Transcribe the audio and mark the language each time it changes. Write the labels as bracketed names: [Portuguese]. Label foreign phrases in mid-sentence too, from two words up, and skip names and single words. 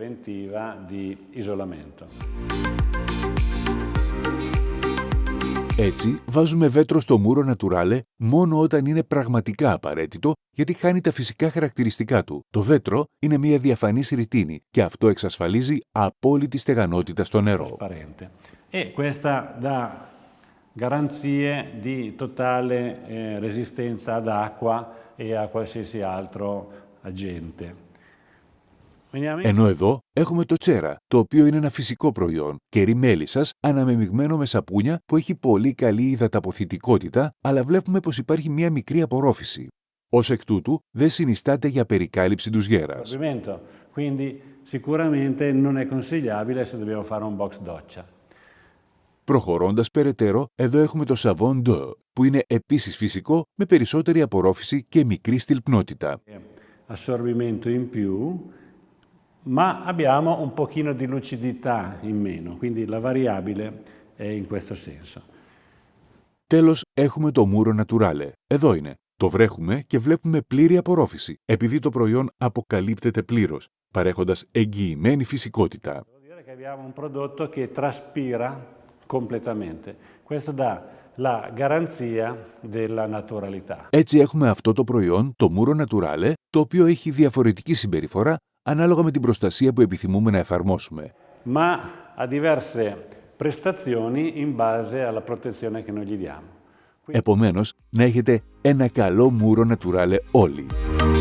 [Greek] Έτσι, βάζουμε βέτρο στο Muro Naturale μόνο όταν είναι πραγματικά απαραίτητο, γιατί χάνει τα φυσικά χαρακτηριστικά του. Το βέτρο είναι μια διαφανής ρητίνη και αυτό εξασφαλίζει απόλυτη στεγανότητα στο νερό. [Italian] Questa dà garanzie di totale resistenza ad acqua e a qualsiasi altro agente. [Greek] Ενώ εδώ έχουμε το τσέρα, το οποίο είναι ένα φυσικό προϊόν, κερί μέλισσας αναμεμειγμένο με σαπούνια που έχει πολύ καλή υδαταποθητικότητα, αλλά βλέπουμε πως υπάρχει μια μικρή απορρόφηση. Ως εκ τούτου, δεν συνιστάται για περικάλυψη ντουζιέρας. [Italian] Quindi sicuramente non è consigliabile se dobbiamo fare un box doccia. [Greek] Προχωρώντας περαιτέρω, εδώ έχουμε το Savon d'Eau, που είναι επίσης φυσικό, με περισσότερη απορρόφηση και μικρή στυλπνότητα. [Italian] Assorbimento in più, ma abbiamo un pochino di lucidità in meno, quindi la variabile è in questo senso. [Greek] Τέλος, έχουμε το Muro Naturale. Εδώ είναι. Το βρέχουμε και βλέπουμε πλήρη απορρόφηση, επειδή το προϊόν αποκαλύπτεται πλήρως, παρέχοντας εγγυημένη φυσικότητα. [Italian] Devo dire che abbiamo un prodotto che traspira completamente. Questo dà la garanzia della naturalità. [Greek] Έτσι έχουμε αυτό το προϊόν, το Muro Naturale, το οποίο έχει διαφορετική συμπεριφορά ανάλογα με την προστασία που επιθυμούμε να εφαρμόσουμε. [Italian] Ma ha diverse prestazioni in base alla protezione che noi gli diamo. [Greek] Επομένως, να έχετε ένα καλό Muro Naturale όλοι.